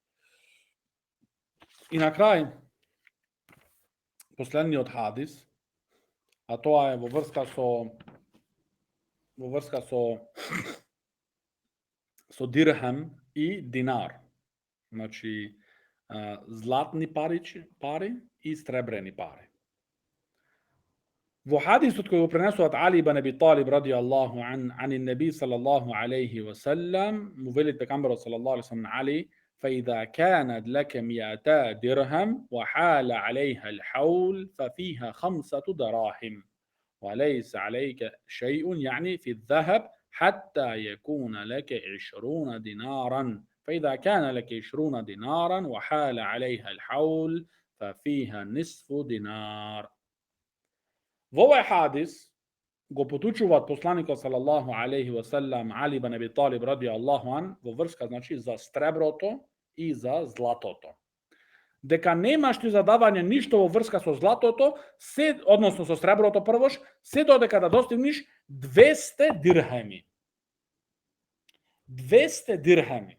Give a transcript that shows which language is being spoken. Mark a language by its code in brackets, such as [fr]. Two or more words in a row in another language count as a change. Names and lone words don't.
[mk] И на крај последниот хадис, а тоа е во врска со дирхем и динар. Значи златни пари и сребрени пари. Во хадисот кој го пренесуваат Али ибн Аби Талиб [ar] رضي الله عن النبي صلى الله عليه وسلم, [mk] му вели пегамберот [ar] صلى الله عليه وسلم Али: فإذا كانت لك 200 درهم وحال عليها الحول ففيها 5 دراهم وليس عليك شيء، يعني في الذهب، حتى يكون لك 20 دينارا. فإذا كان لك 20 دينارا وحال عليها الحول ففيها نصف دينار. [mk] Во овој хадис го потучуваат посланикот [ar] صلى الله عليه وسلم [mk] Али ибн Аби Талиб [ar] رضي الله عن [mk] во врска, значи за среброто и за златото. Дека немаш ти задавање ништо во врска со златото, односно со среброто првош, се додека да достигнеш 200 дирхеми. 200 дирхеми.